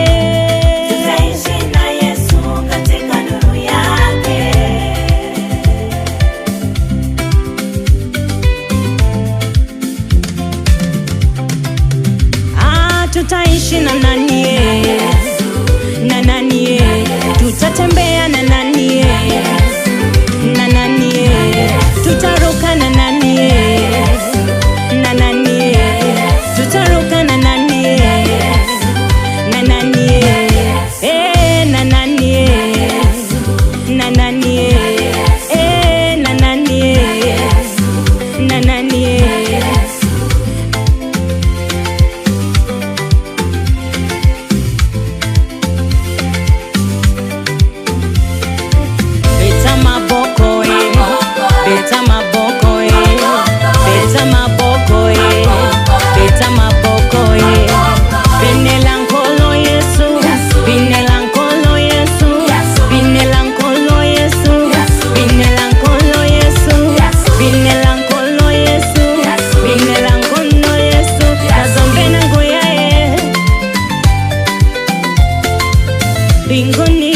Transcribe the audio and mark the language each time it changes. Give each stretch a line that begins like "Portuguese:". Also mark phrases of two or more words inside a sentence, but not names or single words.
Swahili: Tutaishi na Yesu katika nuru yake. Tutaishi na nani? Na nani? Tutatembea na nani? Na nani? Tutaruka na nani? Na nani? Tutaruka na nani? Na nani? Na nani? Na nani? Na nani? Na nani?
Lingala: Beta maboko, beta maboko, beta maboko, beta maboko. Binelankolo Yesu, binelankolo Yesu, binelankolo Yesu, binelankolo Yesu, binelankolo Yesu, binelankolo Yesu. Nazombe na ngoyae mbinguni.